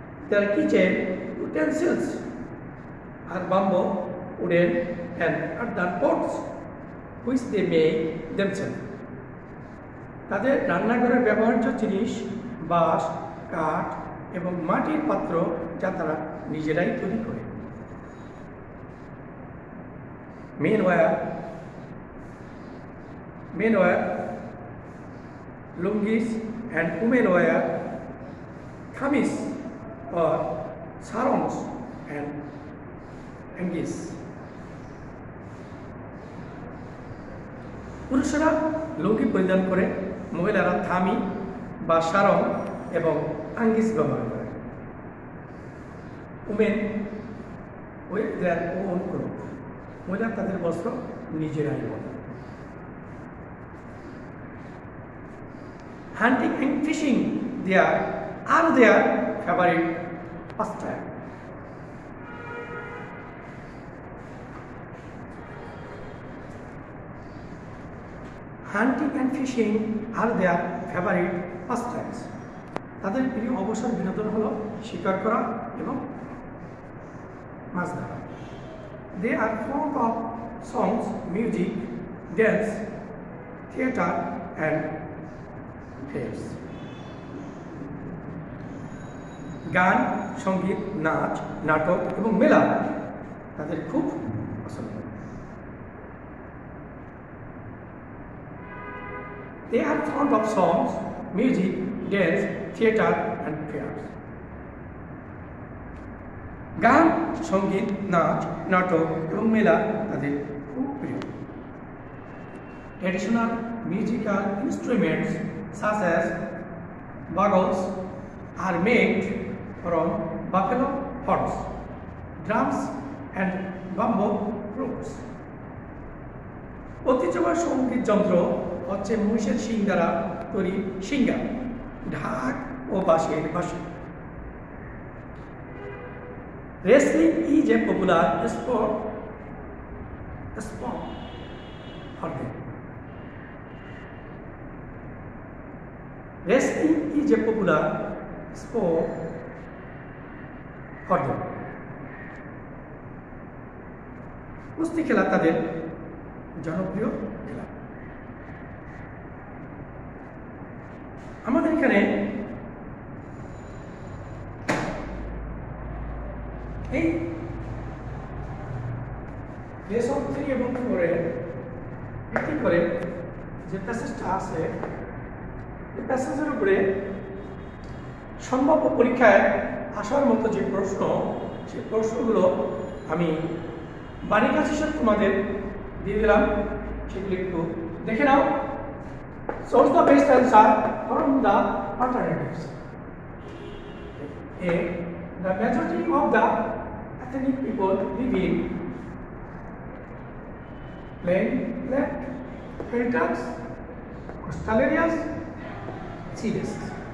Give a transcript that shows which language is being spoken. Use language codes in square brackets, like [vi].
[en] Their kitchen utensils are bamboo, wooden and earthen pots which they make themselves. [bn] তাদের রান্নাঘরে ব্যবহার্য জিনিস বাঁশ, কাঠ এবং মাটির পাত্র যা তারা নিজেরাই তৈরি করে। [en] Men wear lungis and women wear kamis or sarongs and angis. [bn] পুরুষরা লুঙ্গি পরিধান করে, মহিলারা থামি বা সারং এবং আঙ্গিস ব্যবহার করে। [en] women with their own cloth, [bn] মহিলা তাদের বস্ত্র নিজেরাই বলে। [en] Hunting and fishing are their favorite pastime. Hunting and fishing are their favorite pastimes. [bn] তাদের প্রিয় অবসর বিনোদন হলো শিকার করা এবং মাছ ধরা। [en] They are fond of songs, music, dance, theater and fairs. [bn] গান, সঙ্গীত, নাচ, নাটক এবং মেলা তাদের খুব পছন্দ। [en] They are fond of songs, music, dance, theater and fairs. [bn] গান, সঙ্গীত, নাচ, নাটক এবং মেলা তাদের খুব প্রিয়। [en] Traditional musical instruments such as bugles are made from buffalo horns, drums and bamboo flutes. [bn] ঐতিহ্যবাহী সঙ্গীত যন্ত্র হচ্ছে মহিষের শিং দ্বারা তৈরি শিঙ্গা, ঢাক ও বাঁশের বাঁশি। [en] Wrestling is a popular sport for them. Wrestling is a popular sport for them. [bn] কুস্তি খেলা তাদের জনপ্রিয় খেলা। আমাদের এখানে এই লেসন 3 এবং 4 এর ভিত্তি করে যে প্যাসেজটা আছে, এই প্যাসেজের উপরে সম্ভাব্য পরীক্ষায় আসার মতো যে প্রশ্ন, সেই প্রশ্নগুলো আমি বাড়ির কাছে হিসেবে তোমাদের দিয়ে দিলাম, সেগুলো একটু দেখে নাও। [en] Source the best answer from the alternatives. A. The majority of the ethnic people live in plain, flat, hilltops, coastal areas, sea basins.